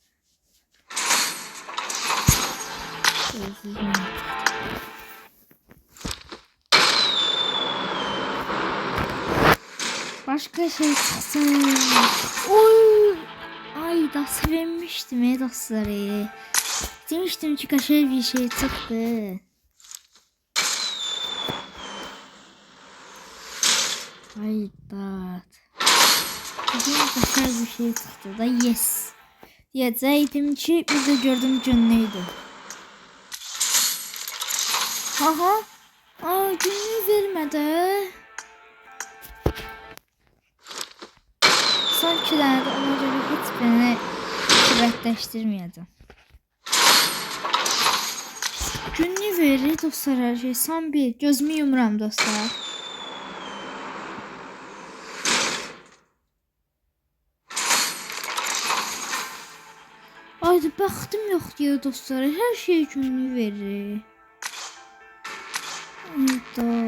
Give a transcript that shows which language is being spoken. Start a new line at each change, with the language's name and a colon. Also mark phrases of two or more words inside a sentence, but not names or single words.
Azerbaijani: Başqa şey çıxsın. Oy! Ay da sevinmişdim dostları. Demişdim ki qəşəng bir şey çıxdı. Hayda.
Turkish: Bugün güzel bir şey çıktı da yes. Diyecektim ki bir de gördüm günlüydü. Aha. Aa günlüğü vermedi.
Azerbaijani: Son 2 tane de ona göre hiçbirini sübətləşdirməyəcəm. Günlüğü verir dostlar her şey. Son bir. Gözümü yumuram dostlar. Ayda baxdım yox deyə dostlar, hər şey günlük verir. Ayda.